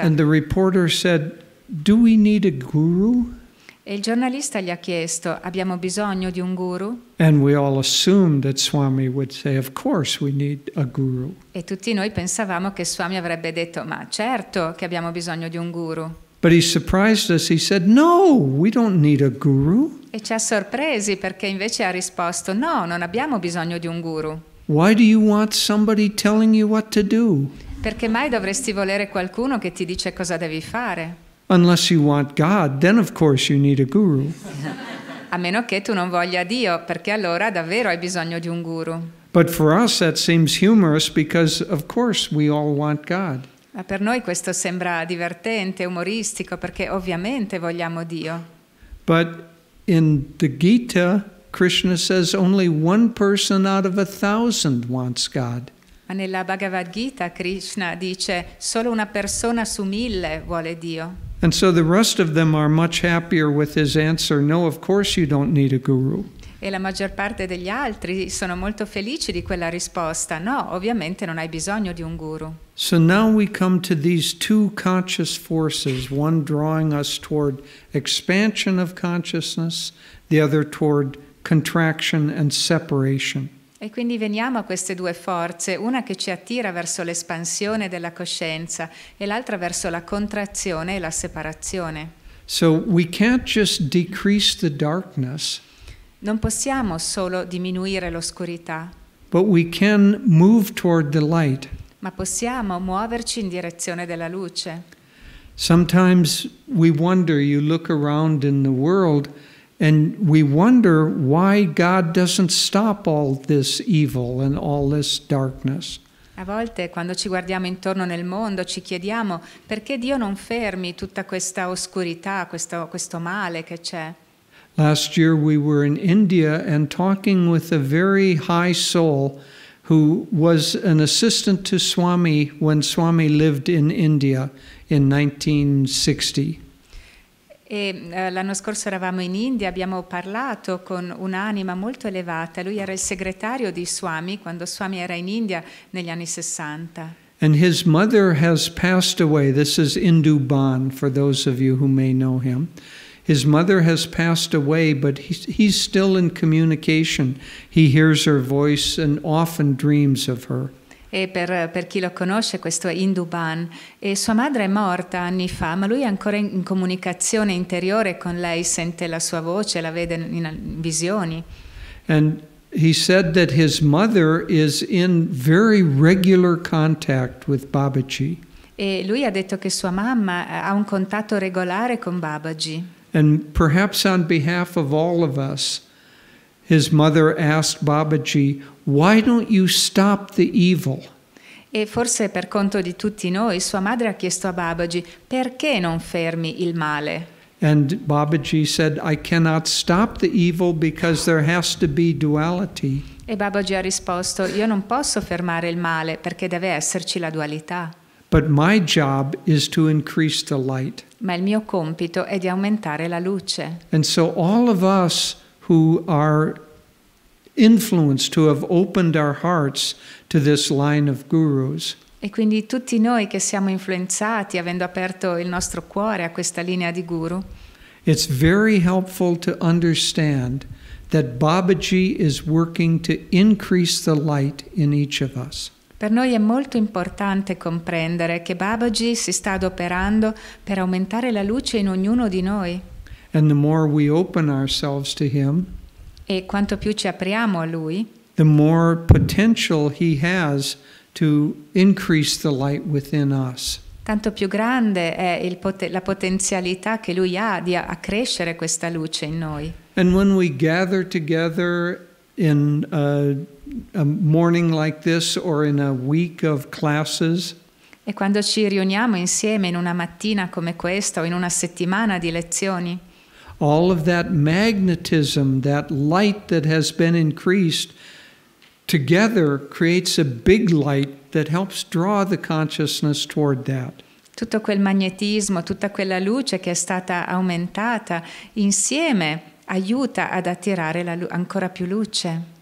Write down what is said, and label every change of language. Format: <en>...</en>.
<en>And the reporter said, "Do we need a guru?"</en> <it>E il giornalista gli ha chiesto: abbiamo bisogno di un guru?</it> <en>And we all assumed that Swami would say, "Of course we need a guru."</en> <it>E tutti noi pensavamo che Swami avrebbe detto: ma certo che abbiamo bisogno di un guru.</it> <en>But he surprised us. He said, "No, we don't need a guru.</en> <it>E ci ha sorpresi perché invece ha risposto: no, non abbiamo bisogno di un guru.</it> <en>Why do you want somebody telling you what to do?</en> <it>Perché mai dovresti volere qualcuno che ti dice cosa devi fare?</it> <en>Unless you want God, then of course you need a guru."</en> <it>A meno che tu non voglia Dio, perché allora davvero hai bisogno di un guru.</it> <en>But for us that seems humorous because of course we all want God.</en> <it>Ma per noi questo sembra divertente, umoristico, perché ovviamente vogliamo Dio.</it> <en>But in the Gita, Krishna says only one person out of 1,000 wants God.</en> <it>Ma nella Bhagavad Gita Krishna dice solo una persona su 1000 vuole Dio.</it> <en>And so the rest of them are much happier with his answer, "No, of course you don't need a guru."</en> <it>E la maggior parte degli altri sono molto felici di quella risposta. No, ovviamente non hai bisogno di un guru.</it> <en>So now we come to these two conscious forces, one drawing us toward expansion of consciousness, the other toward contraction and separation.</en> <it>E quindi veniamo a queste due forze, una che ci attira verso l'espansione della coscienza e l'altra verso la contrazione e la separazione.</it> <en>So we can't just decrease the darkness,</en> <it>Non possiamo solo diminuire l'oscurità,</it> <en>but we can move toward the light.</en> <it>ma possiamo muoverci in direzione della luce.</it> <en>Sometimes we wonder, you look around in the world, and we wonder why God doesn't stop all this evil and all this darkness.</en> <it>A volte quando ci guardiamo intorno nel mondo ci chiediamo perché Dio non fermi tutta questa oscurità, questo male che c'è.</it> <en>Last year we were in India and talking with a very high soul who was an assistant to Swami when Swami lived in India in 1960.</en> <it>L'anno scorso eravamo in India, abbiamo parlato con un'anima molto elevata. Lui era il segretario di Swami quando Swami era in India negli anni 60.</it> <en>And his mother has passed away. This is Indu Ban, for those of you who may know him. His mother has passed away, but he's still in communication. He hears her voice and often dreams of her.</en> <it>E per chi lo conosce, questo è Induban. E sua madre è morta anni fa, ma lui è ancora in comunicazione interiore con lei, sente la sua voce, la vede in visioni.</it> <en>And he said that his mother is in very regular contact with Babaji.</en> <it>E lui ha detto che sua mamma ha un contatto regolare con Babaji.</it> <en>And perhaps on behalf of all of us, his mother asked Babaji, "Why don't you stop the evil?"</en> <it>E forse per conto di tutti noi, sua madre ha chiesto a Babaji, perché non fermi il male?</it> <en>And Babaji said, "I cannot stop the evil because there has to be duality."</en> <it>E Babaji ha risposto, io non posso fermare il male perché deve esserci la dualità.</it> <en>But my job is to increase the light.</en> <it>Ma il mio compito è di aumentare la luce.</it> <en>And so all of us who are influenced, to have opened our hearts to this line of gurus,</en> <it>E quindi tutti noi che siamo influenzati, avendo aperto il nostro cuore a questa linea di guru,</it> <en>it's very helpful to understand that Babaji is working to increase the light in each of us.</en> <it>per noi è molto importante comprendere che Babaji si sta adoperando per aumentare la luce in ognuno di noi.</it> <en>And the more we open ourselves to him,</en> <it>E quanto più ci apriamo a Lui,</it> <en>the more potential he has to increase the light within us.</en> <it>tanto più grande è la potenzialità che lui ha di accrescere questa luce in noi.</it> <en>And when we gather together in a morning like this or in a week of classes,</en> <it>E quando ci riuniamo insieme in una mattina come questa o in una settimana di lezioni,</it> <en>all of that magnetism, that light that has been increased, together creates a big light that helps draw the consciousness toward that.</en> <it>tutto quel magnetismo, tutta quella luce che è stata aumentata, insieme aiuta ad attirare ancora più luce.</it>